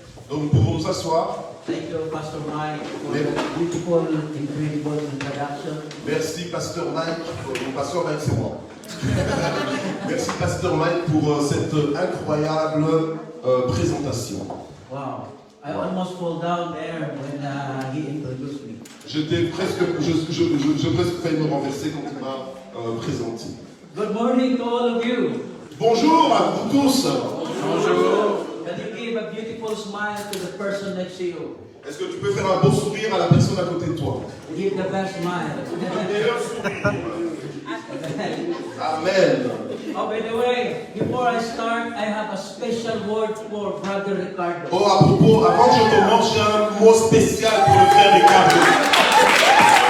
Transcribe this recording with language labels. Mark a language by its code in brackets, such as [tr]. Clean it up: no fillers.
[fr] Donc nous pouvons nous asseoir. [en] Thank you, Pastor Mike, for the beautiful, incredible introduction. [fr] Merci, Pasteur Mike. Mon pasteur Mike, c'est moi. Merci, Pasteur Mike, pour cette incroyable présentation. [en] Wow, I almost fall down there when he introduced me. [fr] J'étais presque failli me renverser quand il m'a présenté. [en] Good morning to all of you. [fr] Bonjour à vous tous. Bonjour. [en] Can you give a beautiful smile to the person next to you? [fr] Est-ce que tu peux faire un beau sourire à la personne à côté de toi? [en] Give the best smile. [fr] Meilleur sourire. Amen. [en] Oh, by the way, before I start, I have a special word for Brother Ricardo. [fr] Oh, à propos, avant que je commence, j'ai un mot spécial pour le frère Ricardo.